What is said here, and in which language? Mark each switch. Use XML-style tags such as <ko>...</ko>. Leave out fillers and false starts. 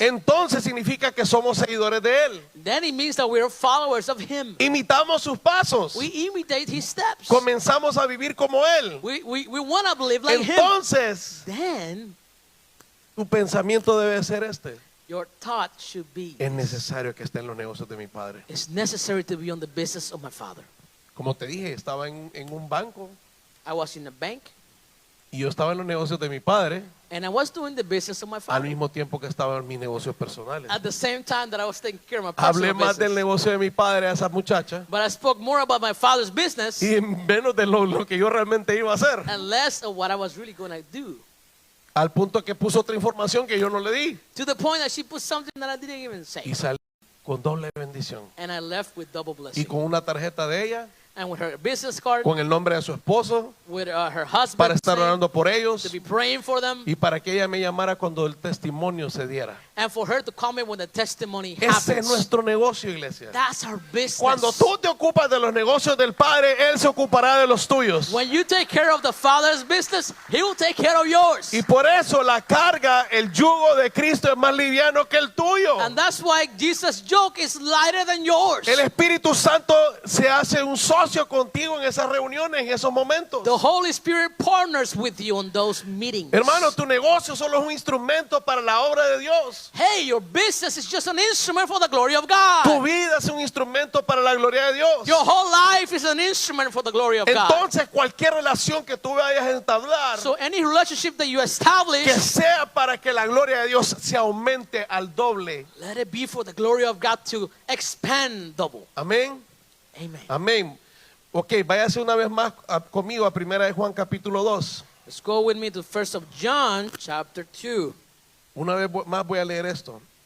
<es>entonces significa que somos seguidores de Él.</es> <en>then it means that we are followers of him.</en> <es>Imitamos sus pasos.</es> <en>We imitate his steps.</en> <es>Comenzamos a vivir como Él.</es> <en>We want to live like him.</en> <es>Entonces,</es> <en>Then</en> <es>tu pensamiento debe ser este.</es> <en>your thought should be,</en> <es>Es necesario que esté en los negocios de mi padre.</es> <en>it's necessary to be on the business of my father.</en> <es>Como te dije, estaba en un banco.</es> <en>I was in the bank,</en> <es>y yo estaba en los negocios de mi padre</es> <en>and I was doing the business of my</en> <es>al</es> <en>father.</en> <es>mismo tiempo que estaba en mis negocios personales.</es> <en>At the same time that I was taking care of my</en> <es>Hablé</es> <en>personal</en> <es>más del</es> <en>business.</en> <es>negocio de mi padre a esa muchacha</es> <en>But I spoke more about my father's business</en> <es>y menos de lo que yo realmente iba a hacer.</es> <en>and less of what I was really going to do.</en> <es>Al punto que puso otra información que yo no le di.</es> <en>To the point that she put something that I didn't even say.</en> <es>Y salí con doble bendición.</es> <en>And I left with double</en> <es>Y</es> <en>blessing.</en> <es>con una tarjeta de ella,</es> <en>And with her business card,</en> <es>con el nombre de su esposo,</es> <en>with her</en> <es>para</es> <en>husband's</en> <es>estar</es> <en>name,</en> <es>orando por ellos</es> <en>to be praying for them,</en> <es>y para que ella me llamara cuando el testimonio se diera.</es> <en>and for her to come in when the testimony</en> <es>Ese es</es> <en>happens.</en> <es>nuestro negocio, iglesia.</es> <en>That's our business.</en> <es>Cuando tú te ocupas de los negocios del Padre, Él se ocupará de los tuyos.</es> <en>When you take care of the Father's business, He will take care of yours.</en> <es>Y por eso la carga, el yugo de Cristo es más liviano que el tuyo.</es> <en>And that's why Jesus' yoke is lighter than yours.</en> <es>El Espíritu Santo se hace un socio contigo en esas reuniones, en esos momentos.</es> <en>The Holy Spirit partners with you on those meetings.</en> <es>Hermano, tu negocio solo es un instrumento para la obra de Dios.</es> <en>Hey, your business is just an instrument for the glory of God.</en> <es>Tu vida es un instrumento para la gloria de Dios.</es> <en>Your whole life is an instrument for the glory of God.</en> <es>Entonces, cualquier relación que tú vayas a entablar,</es> <en>So any relationship that you</en> <es>que</es> <en>establish,</en> <es>sea para que la gloria de Dios se aumente al doble.</es> <en>let it be for the glory of God to expand double.</en> <es>Amén.</es> <en>Amen.</en> <es>Amén. Ok, váyase una vez más conmigo a 1 de Juan capítulo 2.</es> <en>Let's go with me to 1 of John chapter 2.</en> <es>Una vez más voy a leer esto.</es>